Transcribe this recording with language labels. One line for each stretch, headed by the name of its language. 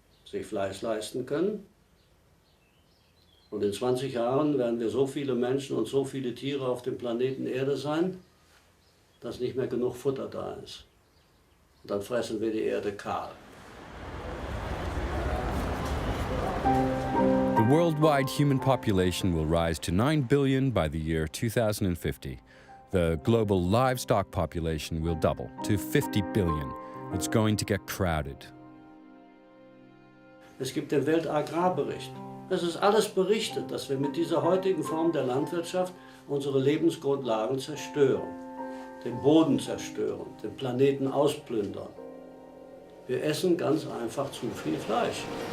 German: sich Fleisch leisten können. Und in 20 Jahren werden wir so viele Menschen und so viele Tiere auf dem Planeten Erde sein, dass nicht mehr genug Futter da ist. Und dann fressen wir die Erde kahl.
English: The worldwide human population will rise to 9 billion by the year 2050. The global livestock population will double to 50 billion. It's going to get crowded.
German: Es gibt den Weltagrarbericht. Es ist alles berichtet, dass wir mit dieser heutigen Form der Landwirtschaft unsere Lebensgrundlagen zerstören, den Boden zerstören, den Planeten ausplündern. Wir essen ganz einfach zu viel Fleisch.